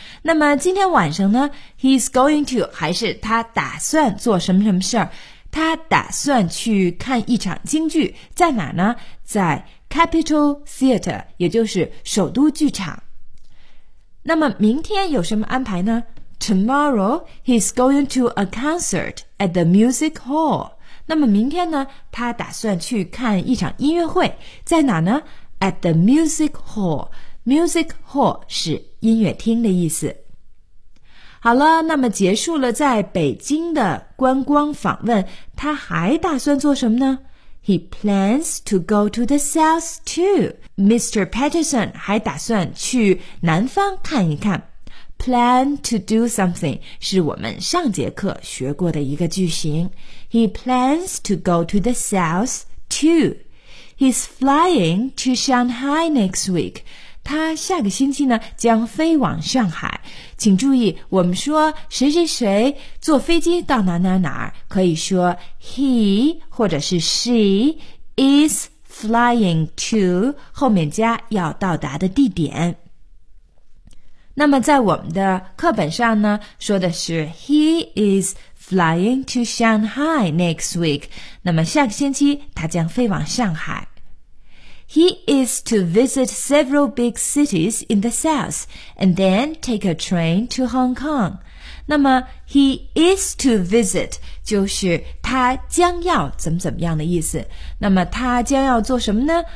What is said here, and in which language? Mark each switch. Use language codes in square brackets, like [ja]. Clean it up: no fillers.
[zh] 那么今天晚上呢， [en] he is going to, [zh] 还是他打算做什么什么事儿？他打算去看一场京剧，在哪呢？在 Capitol Theater, 也就是首都剧场。那么明天有什么安排呢？ [en] Tomorrow, he's going to a concert at the music hall. [zh] 那么明天呢，他打算去看一场音乐会，在哪呢？ [en] At the music hall. Music hall [zh] 是音乐厅的意思。好了，那么结束了在北京的观光访问，他还打算做什么呢？ [en] He plans to go to the south too. [zh] Mr. Patterson 还打算去南方看一看。 [en] Plan to do something [zh] 是我们上节课学过的一个句型。 [en] He plans to go to the south too. He's flying to Shanghai next week. [zh] 他下个星期呢将飞往上海。请注意，我们说谁谁谁坐飞机到哪哪哪，可以说 he 或者是 [en] she is flying to [zh] 后面加要到达的地点。那么在我们的课本上呢，说的是 [en] He is flying to Shanghai next week. [zh] 那么下个星期他将飞往上海。 [en] He is to visit several big cities in the south and then take a train to Hong Kong. [zh] 那么 [en] He is to visit [zh] 就是他将要怎么怎么样的意思。那么他将要做什么呢？